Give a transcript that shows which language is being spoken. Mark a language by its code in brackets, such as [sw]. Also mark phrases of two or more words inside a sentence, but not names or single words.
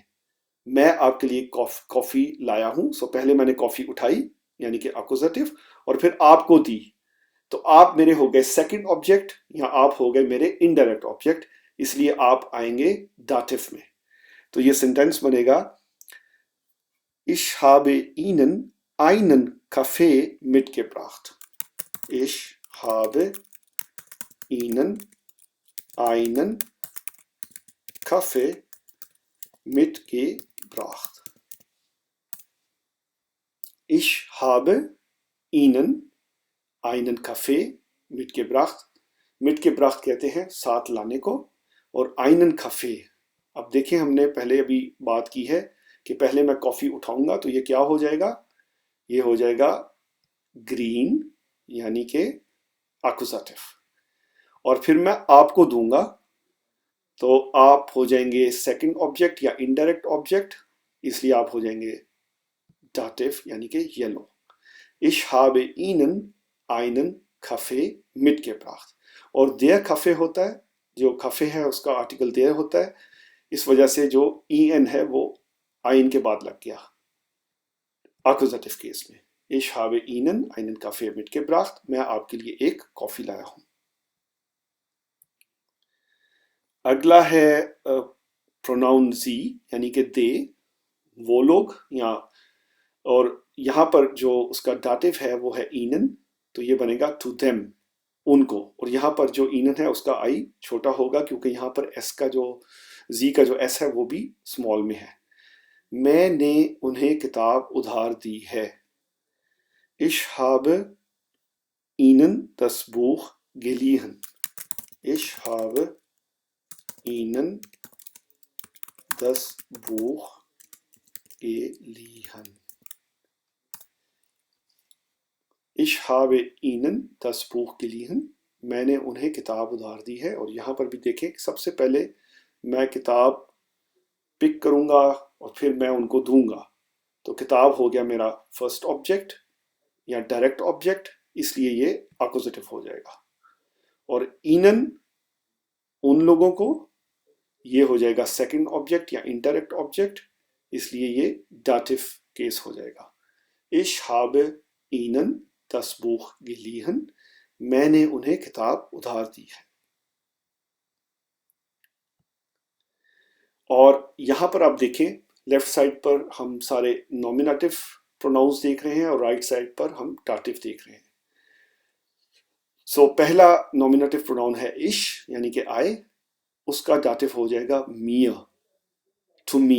[ur] میں آپ کے لیے کافی لایا ہوں. سو پہلے میں نے کافی اٹھائی یعنی کہ اکوزیٹو، اور پھر آپ کو دی. تو آپ میرے ہو گئے [en] second object [ur] یا آپ ہو گئے میرے [en] indirect object, [ur] اس لیے آپ آئیں گے ڈاٹف میں. تو یہ سینٹینس بنے گا [de] Ich habe Ihnen einen Kaffee mitgebracht. Ich habe Ihnen einen Kaffee mitgebracht. Ich habe Ihnen einen Kaffee mitgebracht. [ur] mitgebracht کہتے ہیں ساتھ لانے کو، اور [de] einen Kaffee. [ur] اب دیکھیں ہم نے پہلے ابھی بات کی ہے کہ پہلے میں کافی اٹھاؤں گا تو یہ کیا ہو جائے گا، یہ ہو جائے گا گرین یعنی کہ اکوزیٹو، اور پھر میں آپ کو دوں گا تو آپ ہو جائیں گے [en] second object [ur] یا [en] indirect object, [ur] اس لیے آپ ہو جائیں گے ڈاٹف یعنی کہ یلو. [de] Ich habe Ihnen einen Kaffee mitgebracht. [ur] اور [de] der Kaffee [ur] ہوتا ہے، جو کفے ہے اس کا آرٹیکل der ہوتا ہے، اس وجہ سے جو ای این ہے وہ آئین کے بعد لگ گیا اکوزیٹو کیس میں. [de] Ich habe Ihnen einen Kaffee mitgebracht. [ur] میں آپ کے لیے ایک کافی لایا ہوں. اگلا ہے پروناؤن زی یعنی کہ دے، وہ لوگ، یا اور یہاں پر جو اس کا ڈاٹف ہے وہ ہے اینن، تو یہ بنے گا [en] to them, [ur] ان کو. اور یہاں پر جو اینن ہے اس کا آئی چھوٹا ہوگا کیونکہ یہاں پر ایس کا جو زی کا جو ایس ہے وہ بھی اسمال میں ہے. میں نے انہیں کتاب ادھار دی ہے. [de] Ich habe Ihnen das Buch geliehen. Ich habe Ihnen das Buch geliehen. Ich habe Ihnen das Buch geliehen. [ur] میں نے انہیں کتاب ادھار دی ہے. اور یہاں پر بھی دیکھیں کہ سب سے پہلے میں کتاب پک کروں گا اور پھر میں ان کو دوں گا. تو کتاب ہو گیا میرا [en] first object [ur] یا [en] direct object, [ur] اس لیے یہ اکوزیٹو ہو جائے گا. اور اینن ان لوگوں کو، یہ ہو جائے گا [en] second object [ur] یا [en] indirect object, [ur] اس لیے یہ ڈاٹف کیس ہو جائے گا. [de] Ich habe Ihnen das Buch geliehen. [ur] میں نے انہیں کتاب ادھار دی ہے. اور یہاں پر آپ دیکھیں [en] left side [ur] پر ہم سارے [en] nominative pronouns [ur] دیکھ رہے ہیں اور [en] right side [ur] پر ہم ڈاٹف دیکھ رہے ہیں. سو پہلا [en] nominative pronoun [ur] ہے اش یعنی کہ آئی، اس کا ڈاٹف ہو جائے گا میہ، [en] to me.